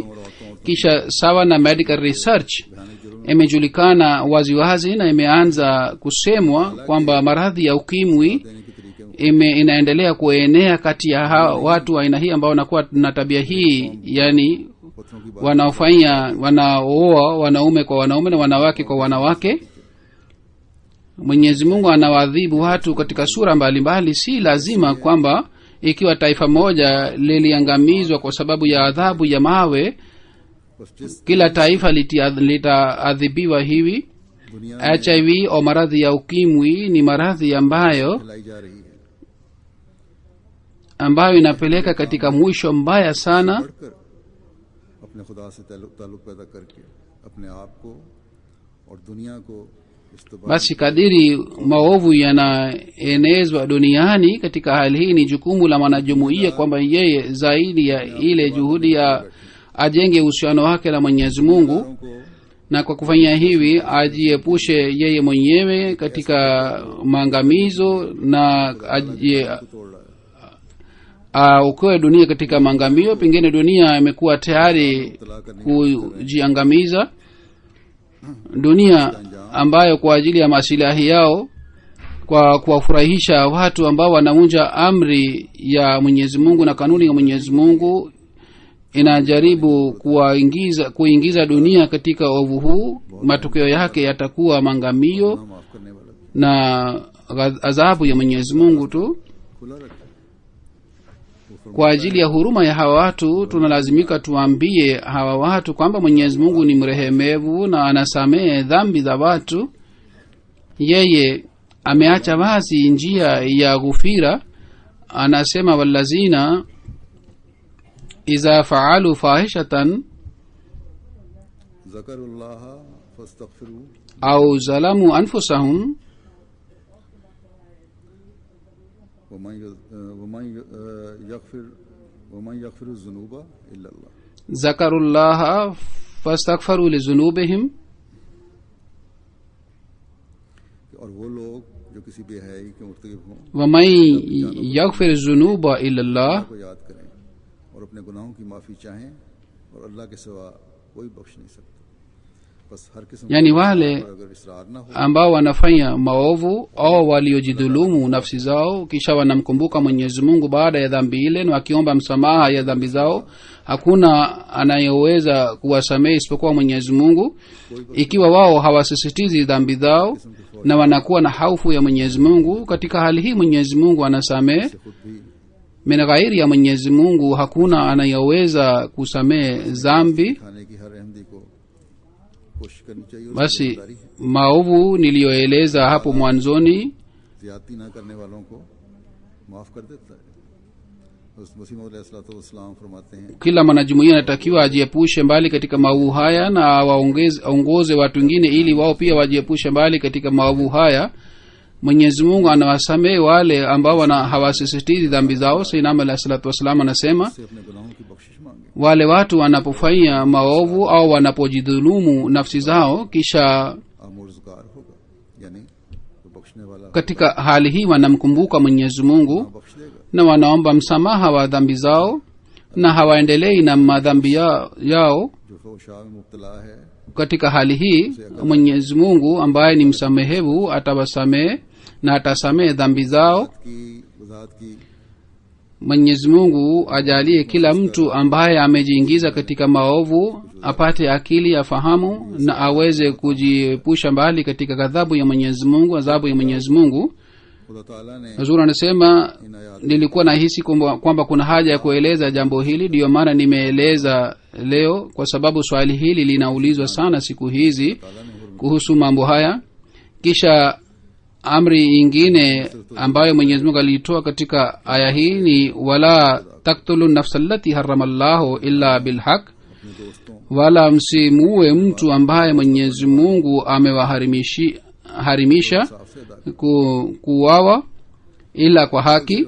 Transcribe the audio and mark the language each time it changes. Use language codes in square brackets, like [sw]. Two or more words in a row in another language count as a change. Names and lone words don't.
[sw] Kisha sawa na [en] medical research [sw] imejulikana waziwazi na imeanza kusemwa kwamba maradhi ya ukimwi [ur] دینے کے طریقے [sw] inaendelea kuenea kati ya watu wa aina hii ambao wanakuwa na tabia hii, yani [ur] پتھروں کی [sw] wanaofanya wanaooa wanaume kwa wanaume na wanawake kwa wanawake. Mwenyezi Mungu anawaadhibu watu katika sura mbalimbali. Si lazima kwamba ikiwa taifa moja liliangamizwa kwa sababu ya adhabu ya mawe, [ur] بس جس [sw] kila taifa litaadhibiwa hivi. [ur] दुनिया [sw] HIV au maradhi ya ukimwi ni maradhi ambayo [ur] پھیلائی جا رہی ہے, [sw] inapeleka katika mwisho mbaya sana. [ur] بڑھ کر اپنے خدا سے تعلق پیدا کرکے اپنے آپ کو اور دنیا کو استعمال [sw] Basi kadiri maovu yanaenezwa duniani, katika hali hii ni jukumu la mwanajumuiya kwamba yeye zaidi ya ile juhudi ya ajenge uhusiano wake na Mwenyezi Mungu, [ur] को [sw] na kwa kufanya hivi ajiepushe yeye mwenyewe katika maangamizo na [ur] توڑ رہا ہے. [sw] ukoe dunia katika maangamio. Pengine dunia imekuwa tayari kujiangamiza, dunia ambayo kwa ajili ya masilahi yao, kwa kuwafurahisha watu ambao wanavunja amri ya Mwenyezi Mungu na kanuni ya Mwenyezi Mungu, inajaribu kuingiza dunia katika ovu huu. Matokeo yake yatakuwa maangamio [ur] معاف کرنے والا بھی [sw] na adhabu ya Mwenyezi Mungu tu. [ur] کھلا رکھے. [sw] Kwa ajili ya huruma ya hawa watu tunalazimika tuambie hawa watu kwamba Mwenyezi Mungu ni mrehemevu na anasamehe dhambi za watu. Yeye ameacha wazi njia ya ghufira. [ar] Anasema, والذين إذا فعلوا فاحشة ذكروا الله فاستغفروا أو ظلموا أنفسهم ومن يغفر الذنوب إلا الله. ذكروا الله فاستغفروا لذنوبهم, [ur] اور وہ لوگ جو کسی بے حیائی کے مرتکب ہوں [ar] ومن يغفر الذنوب إلا الله, [ur] کو یاد کریں اور اپنے گناہوں کی معافی چاہیں، اور اللہ کے سوا کوئی بخش نہیں سکتا. بس ہر قسم [sw] yani wale [ur] پر اگر اصرار نہ ہو [sw] ambao wanafanya maovu au waliojidhulumu nafsi zao kisha wanamkumbuka Mwenyezi Mungu baada ya dhambi ile na wakiomba msamaha ya dhambi zao, hakuna anayeweza kuwasamehe isipokuwa Mwenyezi Mungu. Ikiwa wao hawasisitizi dhambi zao na wanakuwa na hofu ya Mwenyezi Mungu, katika hali hii Mwenyezi Mungu anasamehe. [ur] خود بھی [ar] من غير [sw] ya Mwenyezi Mungu hakuna anayeweza kusamehe dhambi. [ur] کھانے کی ہر احمدی کو کوشش کرنی چاہیے. [sw] Basi [ur] ذمہ داری ہے [sw] maovu niliyoeleza hapo mwanzoni, [ur] زیادتی نہ کرنے والوں کو معاف کر دیتا ہے. مسیح موعود علیہ السلام فرماتے ہیں, [sw] kila mwanajumuiya anatakiwa ajiepushe mbali katika maovu haya na waongoze watu wengine ili wao pia wajiepushe mbali katika maovu haya. Mwenyezi Mungu anawasamehe wale ambao hawasisitizi dhambi zao. [ar] سيدنا عليه الصلاة والسلام [sw] anasema, [ur] سے اپنے گناہوں کی بخشش مانگے. [sw] wale watu wanapofanya maovu au wanapojidhulumu nafsi zao kisha [ur] آموزگار ہوگا، یعنی تو بخشنے والا [sw] katika hali hii wanamkumbuka Mwenyezi Mungu [ur] بخش دے گا. [sw] na wanaomba msamaha wa dhambi zao na hawaendelei na madhambi yao. [ur] جو فحشا میں مبتلا ہے [sw] Katika hali hii Mwenyezi Mungu ambaye ni msamehevu atawasamehe na atasamehe dhambi zao. [ur] کی وضاحت کی [sw] mwenyezi mungu ajalie kila mtu ambaye amejiingiza katika maovu apate akili afahamu na aweze kujiepusha mbali katika ghadhabu ya mwenyezi mungu adhabu ya mwenyezi mungu. [ur] خدا تعالیٰ نے [sw] Hazur anasema nilikuwa nahisi kwamba kuna haja ya kueleza jambo hili, ndiyo maana nimeeleza leo, kwa sababu swali hili linaulizwa sana siku hizi kuhusu mambo haya. Kisha amri ingine ambayo mwenyezi mungu aliitoa katika aya hii ni [ar] ولا تقتلوا النفس التي حرم الله إلا بالحق, [sw] wala msimuue mtu ambaye mwenyezi mungu amewaharimisha kuuawa ila kwa haki.